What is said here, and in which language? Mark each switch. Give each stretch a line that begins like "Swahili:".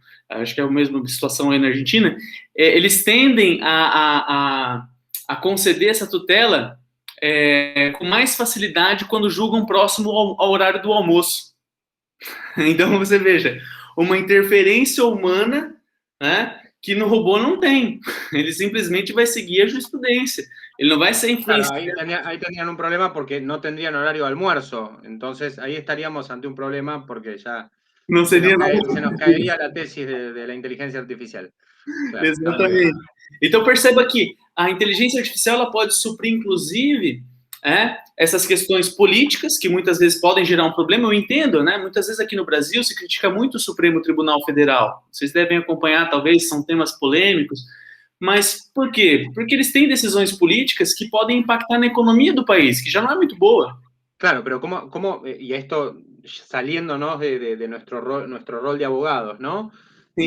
Portuguese: acho que é a mesma situação aí na Argentina, eles tendem a conceder essa tutela com mais facilidade quando julgam próximo ao horário do almoço. Então, você veja, uma interferência humana, né, que no robô não tem. Ele simplesmente vai seguir a jurisprudência. Ele
Spanish: no va a ser influenciado. Claro, ahí tenían un problema porque no tendrían horario de almuerzo. Entonces ahí estaríamos ante un problema porque ya
Portuguese: não seria
Spanish: se nos caería la tesis de la inteligencia artificial.
Portuguese: Claro. Exatamente. Então perceba que a inteligência artificial ela pode suprir, inclusive, essas questões políticas que muitas vezes podem gerar um problema. Eu entendo, né? Muitas vezes aqui no Brasil se critica muito o Supremo Tribunal Federal. Vocês devem acompanhar, talvez, são temas polêmicos. Mas por quê? Porque eles têm decisões políticas que podem impactar na economia do país, que já não é muito boa.
Spanish: Claro, pero ¿cómo y esto saliéndonos de nuestro rol de abogados, ¿no? Sí.